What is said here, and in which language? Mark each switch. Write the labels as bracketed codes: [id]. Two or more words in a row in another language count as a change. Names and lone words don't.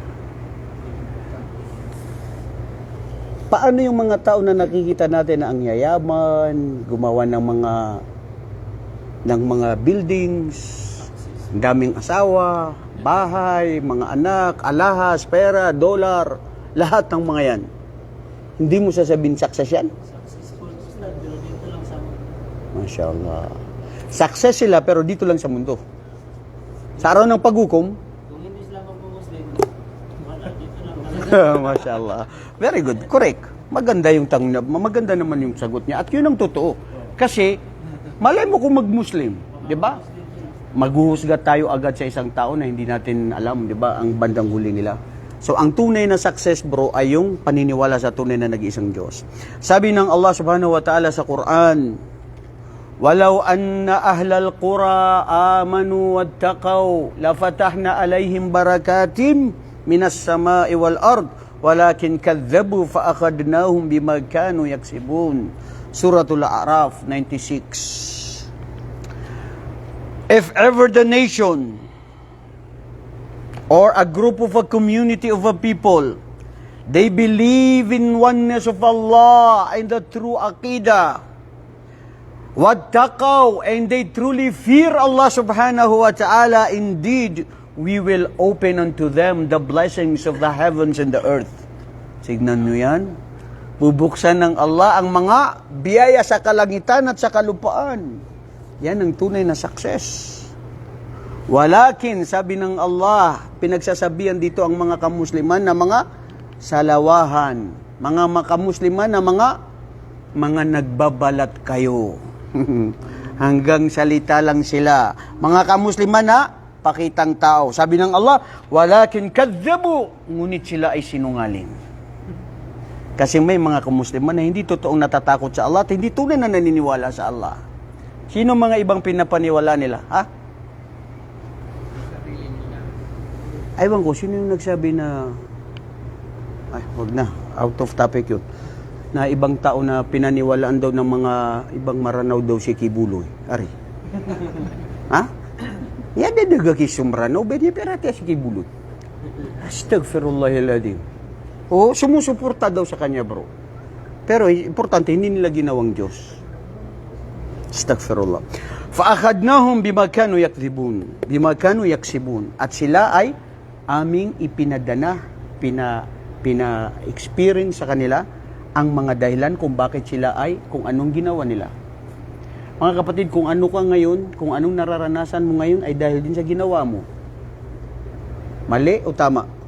[tl] Paano yung mga tao na nakikita natin na ang yayaman, gumawa ng mga buildings, daming asawa, bahay, mga anak, alahas, pera, dolar, lahat ng mga yan. Hindi mo sasabihin success yan? Successful Ustad, pero dito lang sa [ar] ما شاء الله. [tl] Success sila pero dito lang sa mundo. Sa araw ng paghukom, kung hindi sila magpo-Muslim, wala dito lang. [ar] ما شاء الله. [en] Very good. Correct. [tl] Maganda yung tangnab. Maganda naman yung sagot niya. At yun ang totoo. Kasi, malay mo kung mag-Muslim. Di ba? Maghuhusga tayo agad sa isang tao na hindi natin alam, di ba, ang bandang huli nila. So, ang tunay na success, bro, ay yung paniniwala sa tunay na nag-iisang Diyos. [ar] Sabi ng الله سبحانه وتعالى sa Quran, "ولو أن أهل القرى آمنوا واتقوا لفتحنا عليهم بركات من السماء والأرض ولكن كذبوا فأخذناهم بما كانوا يكسبون." Suratul A'raf 96. [en] If ever the nation or a group of a community of a people, they believe in oneness of Allah and the true Aqidah, wattaqaw, and they truly fear [ar] الله سبحانه وتعالى, [en] indeed, we will open unto them the blessings of the heavens and the earth. [tl] Signan nyo yan. Bubuksan ng Allah ang mga biyaya sa kalangitan at sa kalupaan. Yan ang tunay na success. Walakin, sabi ng Allah, pinagsasabihan dito ang mga kamusliman na mga salawahan. Mga makamusliman na mga nagbabalat kayo. Hanggang salita lang sila. Mga kamusliman na pakitang tao. Sabi ng Allah, [ar] ولكن كذبوا, [tl] ngunit sila ay sinungaling. Kasi may mga kamusliman na hindi totoong natatakot sa Allah at hindi tunay na naniniwala sa Allah. Sino mga ibang pinapaniwala nila? Ha? Aywan ko, sino yung nagsabi na, ay, huwag na, [en] out of topic [tl] yun, na ibang tao na pinaniwalaan daw ng mga ibang maranaw daw si Kibuloy. Ari. Ha? [mrw] Yan din nagkakisumranaw, benya perati si Kibuloy. [tl] Astaghfirullahaladzim. O, sumusuporta daw sa kanya, bro. Pero, importante, hindi nila ginawang Diyos. [ar] Astaghfirullah. فأخذناهم بما كانوا يكذبون بما كانوا يكسبون. [tl] At sila ay aming ipinadana, pina-experience sa kanila ang mga dahilan kung bakit sila ay, kung anong ginawa nila. Mga kapatid, kung ano ka ngayon, kung anong nararanasan mo ngayon ay dahil din sa ginawa mo. Mali o tama?